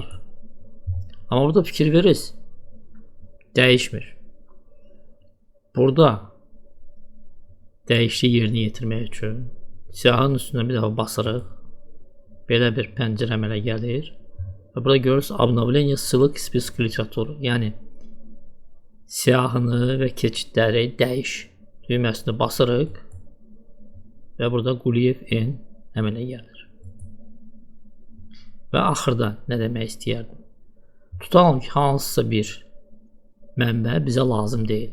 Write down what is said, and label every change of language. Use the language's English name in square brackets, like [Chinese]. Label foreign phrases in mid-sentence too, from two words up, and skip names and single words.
[Azerbaijani] Amma burada fikir verirsiniz. Dəyişmir. Burada dəyişikliyi yerinə yetirmək üçün siyahının üstünə bir dəfə basırıq. Belə bir pəncərə əmələ gəlir. Və burada görürsünüz [Russian] Обновление ссылок список literaturu. [Azerbaijani] Yəni siyahını və keçidləri dəyiş düyməsini basırıq və burada Quliyev N əmələ gəlir. Və axırda nə demək istəyərdim? Tutalım ki, hansısa bir mənbə bizə lazım deyil.